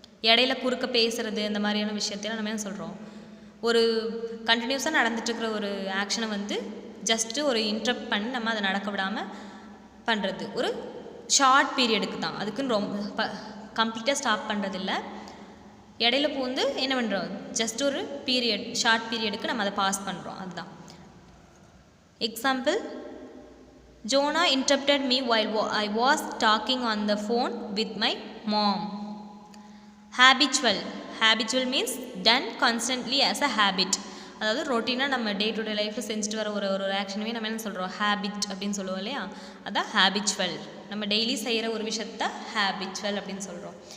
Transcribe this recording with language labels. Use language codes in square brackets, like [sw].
[ta] இடையில குறுக்க பேசுகிறது இந்த மாதிரியான விஷயத்தையும் நம்ம என்ன சொல்கிறோம்? ஒரு கண்டினியூஸாக நடந்துட்டுருக்கிற ஒரு ஆக்ஷனை வந்து ஜஸ்ட்டு ஒரு இன்டரப்ட் பண்ணி நம்ம அதை நடக்க விடாமல் பண்ணுறது ஒரு ஷார்ட் பீரியடுக்கு தான். அதுக்குன்னு ரொம்ப கம்ப்ளீட்டாக ஸ்டாப் பண்ணுறதில்ல. இடையில பூந்து என்ன பண்ணுறோம்? ஜஸ்ட் ஒரு ஷார்ட் பீரியடுக்கு நம்ம அதை பாஸ் பண்ணுறோம். அதுதான் example. [en] Jonah interrupted me while I was talking on the phone with my mom. Habitual means done constantly as a habit. [ta] அதாவது ரொட்டீனாக நம்ம டே டு டே லைஃப்பில் செஞ்சுட்டு வர ஒரு ஆக்ஷனுமே நம்ம என்ன சொல்கிறோம்? ஹேபிட் அப்படின்னு சொல்லுவோம் இல்லையா, அதான் ஹேபிச்சுவல். நம்ம டெய்லி செய்கிற ஒரு விஷயத்த ஹேபிச்சுவல் அப்படின்னு சொல்கிறோம்.